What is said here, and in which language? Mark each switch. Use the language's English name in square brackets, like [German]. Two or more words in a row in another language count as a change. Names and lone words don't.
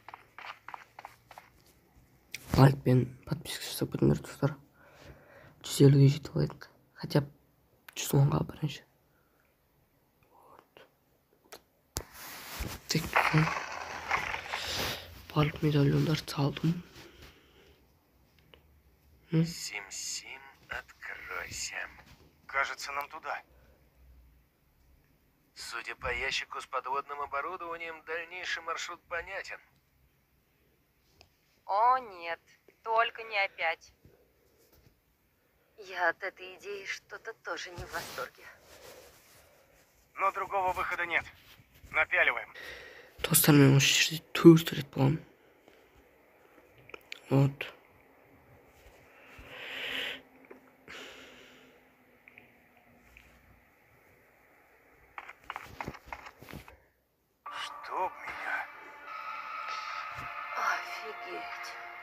[Kazakh] Like пен подписка жасап кетіңдер достар. 150-ге жетіп алайық. Хотя 110-ға бірінші. [Russian] Вот. Так. [Kazakh] Барлық медальондарды салдым. [Russian] Сим-Сим, откройся. Кажется, нам туда. Судя по ящику с подводным оборудованием, дальнейший маршрут понятен. О, нет, только не опять. Я от этой идеи что-то тоже не в восторге. Но другого выхода нет. Напяливаем. [Kazakh] Достармен осы жерде 4 рет болған. [Russian] Вот. Чтоб меня. Офигеть.